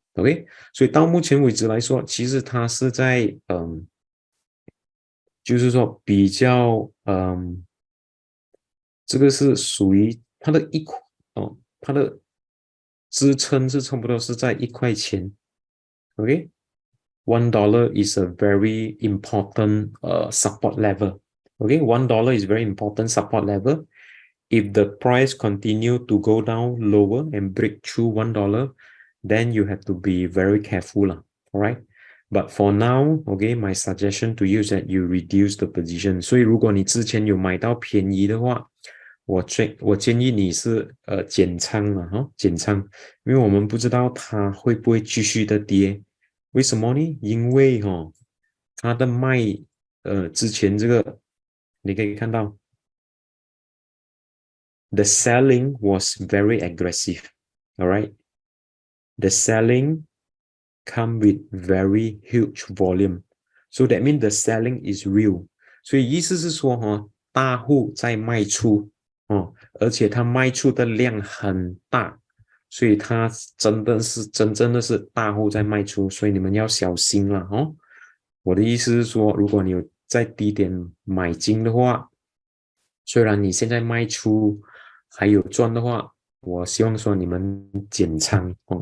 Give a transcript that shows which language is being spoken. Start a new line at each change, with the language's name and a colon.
Chinese: OK， 所以到目前为止来说，其实它是在就是说比较这个是属于它的它的支撑是差不多是在1块钱。
English: OK，$1 is a very important support level. Okay, $1 is very important support level. If the price continue to go down lower and break through $1, then you have to be very careful all right. But for now, okay, my suggestion to you is that you reduce the position.
Chinese: 所以如果你之前有买到便宜的话，我建议你是减仓了减仓，因为我们不知道它会不会继续的跌。为什么呢？因为它的卖之前这个你可以看到
English: the selling was very aggressive. All right, the selling come with very huge volume. So that means the selling is real.
Chinese: 所以意思是说大户在卖出而且它卖出的量很大，所以它真正的是大户在卖出，所以你们要小心了我的意思是说，如果你有在低点买进的话，虽然你现在卖出还有赚的话，我希望说你们减仓